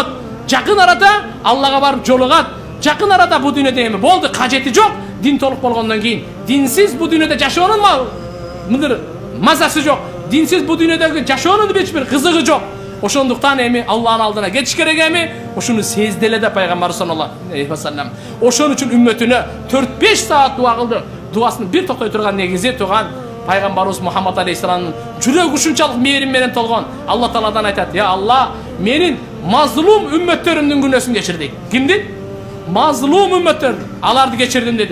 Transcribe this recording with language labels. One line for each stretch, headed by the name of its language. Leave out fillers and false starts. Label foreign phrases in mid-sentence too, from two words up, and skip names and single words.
Kyrgyz: Жакын арада Аллага барып жолугат. Жакын арада бу дүйнөдө эми болду, кажети жок. Дин толук болгондон кийин динсиз бу дүйнөдө жашоонун мындай мазасы жок. Динсиз бу дүйнөдөгү жашоонун эч бир кызыгы жок. Ошондуктан эми Аллахтын алдына кетиш керек эми. Ошону сезди эле да пайгамбар
Arabic: صلى الله عليه وسلم.
Kyrgyz: Ошон үчүн үммөтүнө 4-5 саат дуа кылды. Дуасын бир токтой турган негизи туган пайгамбарыбыз Мухаммад алейхиссаламдын жүрөгү ушунчалык мээрим менен толгон. Алла тааладан айтат:
Arabic: "يا الله,
Kyrgyz: менин мазлум үммөттөрүмдүн күнөөсүн кечир" дейт. Кимдин? Мазлум үммөттөр. Аларды кечирдим деди.